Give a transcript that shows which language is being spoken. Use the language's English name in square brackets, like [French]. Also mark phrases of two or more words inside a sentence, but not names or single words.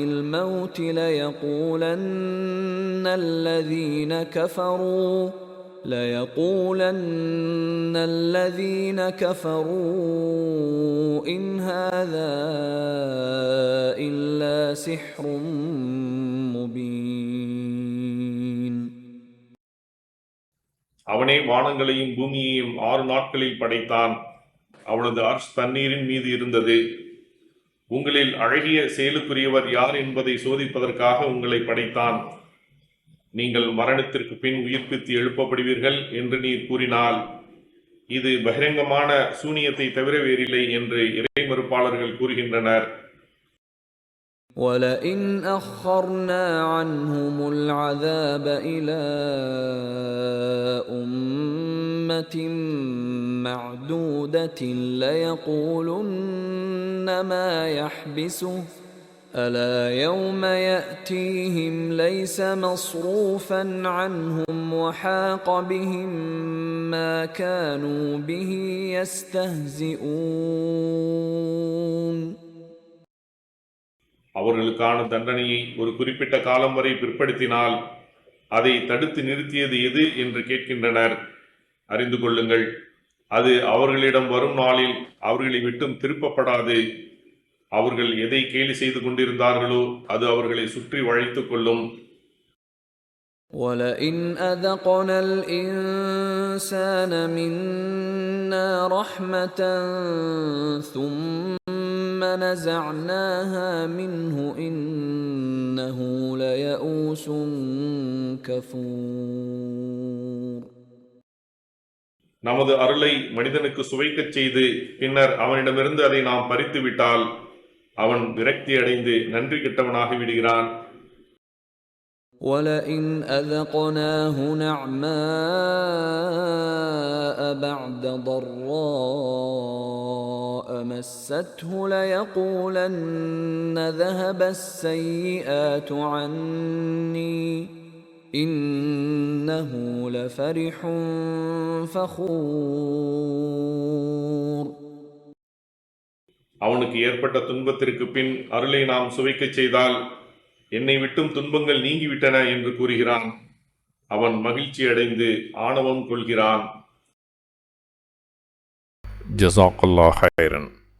[Arabic] الْمَوْتِ لَيَقُولَنَّ الَّذِينَ كَفَرُوا ليقولن الذين كفروا إن هذا إلا سحر مبين. [Tamil] அவனே வானங்களையும் பூமியையும் 6 நாட்களில் படைத்தான். அவனது அர்ஷ் தண்ணீரின் மீது இருந்தது. உங்களில் அழகிய செயலுக்குரியவர் யார் என்பதை சோதிப்பதற்காக உங்களை படைத்தான். நீங்கள் மரணத்திற்கு பின் உயிர்ப்பித்து எழுப்பப்படுவீர்கள் என்று நீர் கூறினால், இது பகிரங்கமான சூனியத்தை தவிர வேறில்லை என்று இறைமறுப்பாளர்கள் கூறுகின்றனர். [Arabic] وَلَئِنْ أَخَّرْنَا عَنْهُمُ الْعَذَابَ إِلَى أُمَّةٍ مَّعْدُودَةٍ لَيَقُولُنَّ مَا يَحْبِسُهُ أَلَا يَوْمَ يَأْتِيهِمْ لَيْسَ مَصْرُوفًا عَنْهُمْ وَحَاقَ بِهِم مَّا كَانُوا بِهِ يَسْتَهْزِئُونَ. [Tamil] அவர்களுக்கான தண்டனையை ஒரு குறிப்பிட்ட காலம் வரை பிற்படுத்தினால் அதை தடுத்து நிறுத்தியது எது என்று கேட்கின்றனர். அறிந்து கொள்ளுங்கள், அது அவர்களிடம் வரும் நாளில் அவர்களை விட்டும் திருப்பப்படாது. அவர்கள் எதை கேலி செய்து கொண்டிருந்தார்களோ அது அவர்களை சுற்றி வளைத்துக் கொள்ளும். [Arabic] وَلَئِنْ أَذَقْنَا الْإِنسَانَ مِنَّا رَحْمَةً ثُمَّ نَزَعْنَاهَا مِنْهُ إِنَّهُ لَيَئُوسٌ كَفُورٌ. [Tamil] நமது அருளை மனிதனுக்கு சுவைக்கச் செய்து பின்னர் அவனிடமிருந்து அதை நாம் பறித்து விட்டால் அவன் விரக்தி அடைந்து நன்றி கெட்டவனாகி விடுகிறான். [Arabic] وَلَئِنْ أَذَقْنَاهُ نَعْمَاءَ بَعْدَ ضَرَّاءَ مَسَّتْهُ لَيَقُولَنَّ ذَهَبَ السَّيِّئَاتُ عَنِّي إِنَّهُ لَفَرِحٌ فَخُورٌ. [Tamil] அவனுக்கு ஏற்பட்ட துன்பத்திற்கு பின் அருளை நாம் சுவைக்கச் செய்தால் என்னை விட்டும் துன்பங்கள் நீங்கிவிட்டன என்று கூறுகிறான். அவன் மகிழ்ச்சி அடைந்து ஆணவம் கொள்கிறான். [Arabic] جزاك الله خيرا.